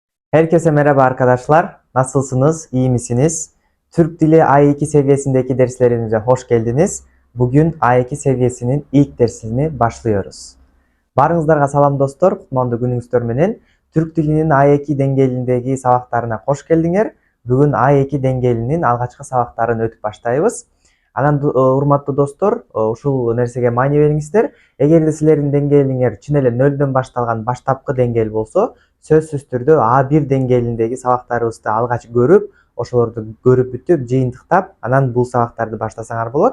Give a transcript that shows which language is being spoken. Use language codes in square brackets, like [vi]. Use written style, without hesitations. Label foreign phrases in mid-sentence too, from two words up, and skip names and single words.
[tr] Herkese merhaba arkadaşlar. Nasılsınız? İyi misiniz? Türk Dili A2 seviyesindeki derslerimize hoş geldiniz. Bugün A2 seviyesinin ilk dersini başlıyoruz. [ky] Barыңыздарга салам достор, кутмандуу күнүңүздөр менен Türk Dili'nin A2 деңгээлиндеги сабактарына кош келдиңер. Бүгүн A2 деңгээлинин алгачкы сабактарын өтүп баштайбыз. Анан урматтуу достор, ушул нерсеге маани бериңиздер. Эгерде силердин деңгээлиңер чын эле нөлдөн башталган баштапкы деңгээл болсо, сөзсүз түрдө A1 деңгээлиндеги сабактарыбызды алгач көрүп, ошолорду көрүп бүтүп, жыйынтыктап, анан бул сабактарды баштасаңар болот.